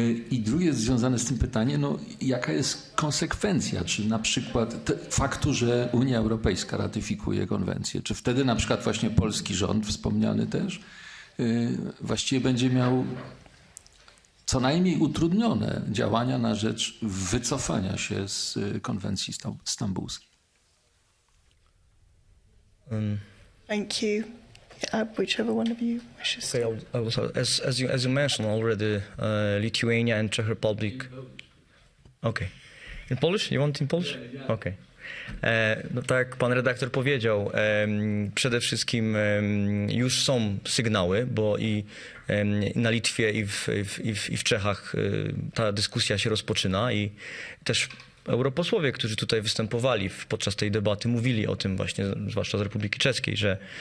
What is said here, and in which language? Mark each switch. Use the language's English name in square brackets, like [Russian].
[Polish] I drugie jest związane z tym pytanie, jaka jest konsekwencja, czy na przykład faktu, że Unia Europejska ratyfikuje konwencję, czy wtedy na przykład właśnie polski rząd, wspomniany też, właściwie będzie miał co najmniej utrudnione działania na rzecz wycofania się z konwencji stambulskiej. [English] Thank you. Whichever one of you wishes. Okay, as you mentioned already, Lithuania and Czech Republic. Okay. In Polish? You want in Polish? Okay. [Polish] No tak jak pan redaktor powiedział, przede wszystkim już są sygnały, bo i na Litwie i w Czechach ta dyskusja się rozpoczyna i też europosłowie, którzy tutaj występowali podczas tej debaty, mówili o tym właśnie, zwłaszcza z Republiki Czeskiej, że